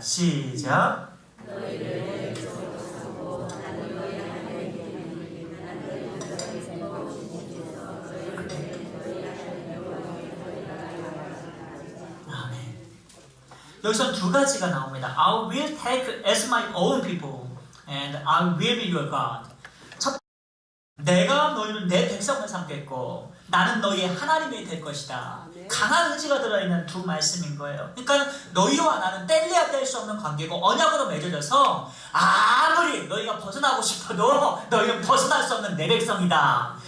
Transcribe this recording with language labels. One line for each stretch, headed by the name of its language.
Korean: 시작. 여기서 두 가지가 나옵니다.
English: I will take as my own people and I will be your God.
Korean: 첫, 내가 너희를 내 백성을 삼겠고 나는 너희의 하나님이 될 것이다. 강한 의지가 들어있는 두 말씀인 거예요. 그러니까 너희와 나는 뗄래야 뗄 수 없는 관계고 언약으로 맺어져서 아무리 너희가 벗어나고 싶어도 너희는 벗어날 수 없는 내 백성이다.